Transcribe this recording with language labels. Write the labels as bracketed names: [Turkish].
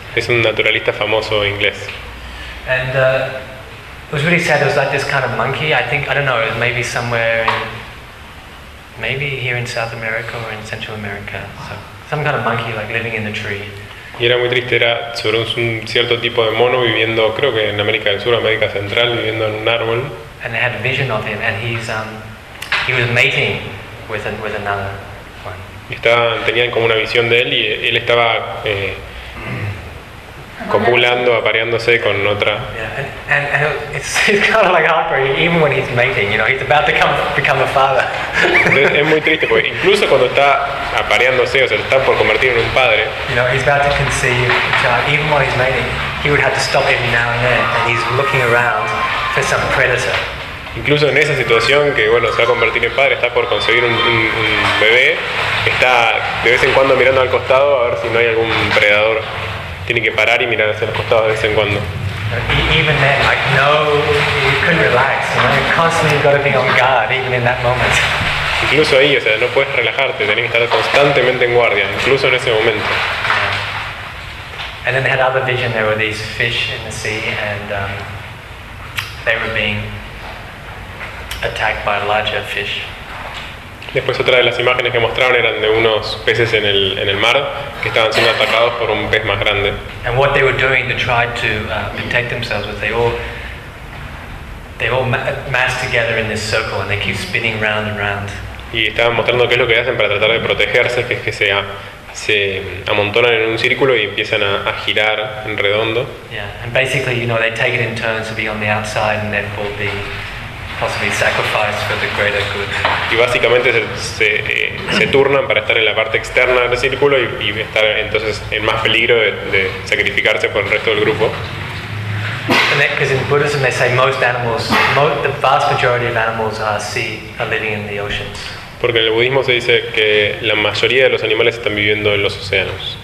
[Spanish] Es un naturalista famoso inglés. [English] And it was really sad. It was like this kind of monkey. I think, I don't know. It was maybe somewhere in. Maybe here in South America or in Central America, so some kind of monkey like living in the tree. [Spanish] Y era muy triste, era sobre un cierto tipo de mono viviendo, creo que en América del Sur, América Central, viviendo en un árbol. [English] And I had a vision of him, and he was mating with another one. [Spanish] Tenían como una visión de él y él estaba copulando, apareándose con otra. [English] Yeah, and it's kind of like heartbreaking, even when he's mating, you know, he's about to become a father. [Spanish] Es muy triste, porque incluso cuando está apareándose, o sea, está por convertirse en un padre. [English] You know, he's about to conceive a child. Even while he's mating, he would have to stop every now and then, and he's looking around for some predator. [Spanish] Incluso en esa situación, que bueno, se va a convertir en padre, está por concebir un bebé, está de vez en cuando mirando al costado a ver si no hay algún predador. Tiene que parar y mirar hacia los costados de vez en cuando. [English] Even then, like, no, you couldn't relax. You know? Constantly got to be on guard, even in that moment. [Spanish] Incluso ahí, o sea, no puedes relajarte, tenés que estar constantemente en guardia, incluso en ese momento. [English] And then they had other vision. There were these fish in the sea, and they were being attacked by a larger fish. [Spanish] Después otra de las imágenes que mostraron eran de unos peces en el mar que estaban siendo atacados por un pez más grande. [English] And what they were doing to try to protect themselves was they all massed together in this circle and they keep spinning round and round. [Spanish] Y estaban mostrando qué es lo que hacen para tratar de protegerse, que es que se amontonan en un círculo y empiezan a girar en redondo. [English] Yeah, and basically, you know, they take it in turns to be on the outside and therefore be possibly sacrificed for the greater good. [Spanish] Y básicamente se turnan para estar en la parte externa del círculo y estar entonces en más peligro de sacrificarse por el resto del grupo. [English] Because in Buddhism they say most animals, the vast majority of animals are living in the oceans. [Spanish] Porque en el budismo se dice que la mayoría de los animales están viviendo en los océanos.